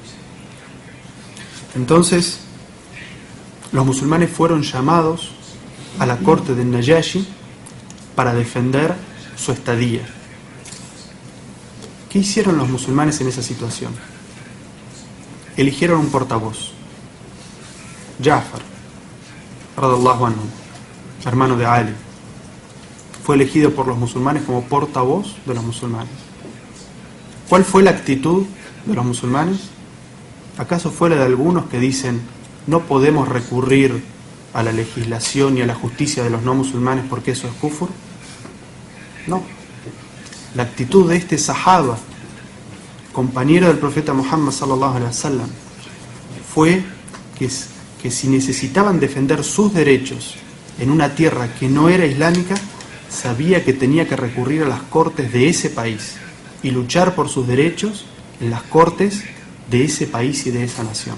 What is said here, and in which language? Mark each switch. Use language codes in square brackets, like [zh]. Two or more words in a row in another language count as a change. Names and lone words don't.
[es] Entonces, los musulmanes fueron llamados a la corte de Najashi para defender su estadía. ¿Qué hicieron los musulmanes en esa situación? Eligieron un portavoz, [ar] Ja'far, رضي الله عنه, [es] hermano de Ali. Fue elegido por los musulmanes como portavoz de los musulmanes. ¿Cuál fue la actitud de los musulmanes? ¿Acaso fue la de algunos que dicen no podemos recurrir a la legislación y a la justicia de los no musulmanes porque eso es kufur? No. La actitud de este sahaba, compañero del profeta Muhammad [ar] صلى الله عليه وسلم, [es] fue que si necesitaban defender sus derechos en una tierra que no era islámica, sabía que tenía que recurrir a las cortes de ese país y luchar por sus derechos en las cortes de ese país y de esa nación.